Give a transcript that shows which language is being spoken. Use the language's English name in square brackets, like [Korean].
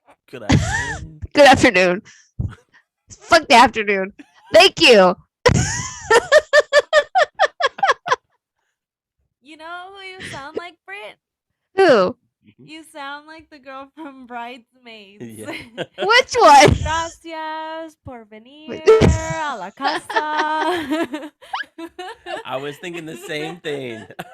[English] Good afternoon. Good afternoon. Fuck the afternoon. Thank you. You know who you sound like, Britt? Who? You sound like the girl from Bridesmaids. Yeah. Which one? [Spanish] Gracias por venir a la casa. [English] I was thinking the same thing.